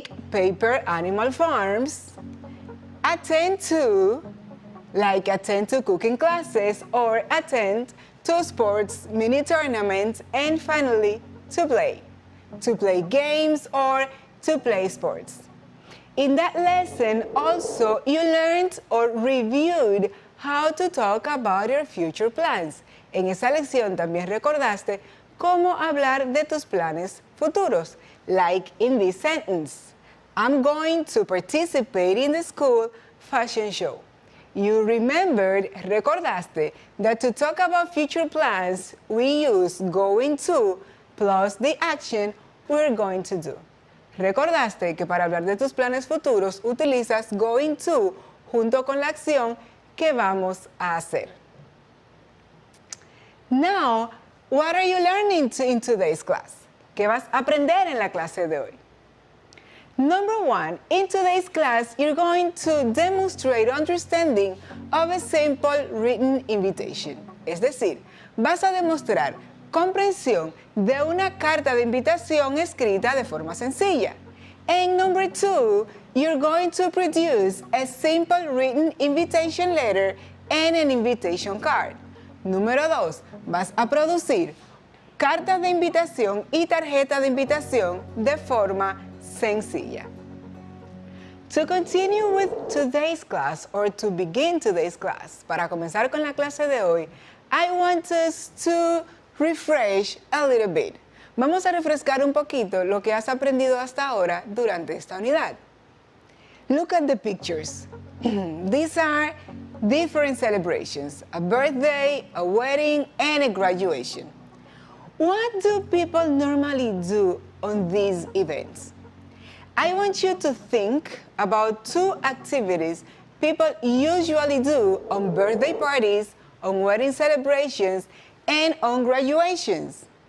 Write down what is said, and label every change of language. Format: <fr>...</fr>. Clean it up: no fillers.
<en>paper animal farms, attend to cooking classes or attend to sports mini tournaments, and finally to play games or to play sports. In that lesson, also, you learned or reviewed how to talk about your future plans.</en> <es>En esa lección también recordaste cómo hablar de tus planes futuros,</es> <en>like in this sentence. I'm going to participate in the school fashion show. You</en> <es>recordaste,</es> <en>that to talk about future plans, we use going to plus the action we're going to do.</en> <es>Recordaste que para hablar de tus planes futuros utilizas going to junto con la acción que vamos a hacer.</es> <en>Now, what are you learning in today's class?</en> <es>¿Qué vas a aprender en la clase de hoy?</es> <en>Number one, in today's class, you're going to demonstrate understanding of a simple written invitation.</en> <es>Es decir, vas a demostrar comprensión de una carta de invitación escrita de forma sencilla.</es> <en>And number two, you're going to produce a simple written invitation letter and an invitation card.</en> <es>Número dos, vas a producir cartas de invitación y tarjeta de invitación de forma sencilla.</es> <en>To continue with today's class, or to begin today's class,</en> <es>para comenzar con la clase de hoy,</es> <en>I want us to refresh a little bit.</en> <es>Vamos a refrescar un poquito lo que has aprendido hasta ahora durante esta unidad.</es> <en>Look at the pictures. These are different celebrations: a birthday, a wedding, and a graduation. What do people normally do on these events? I want you to think about two activities people usually do on birthday parties, on wedding celebrations, and on graduations.</en>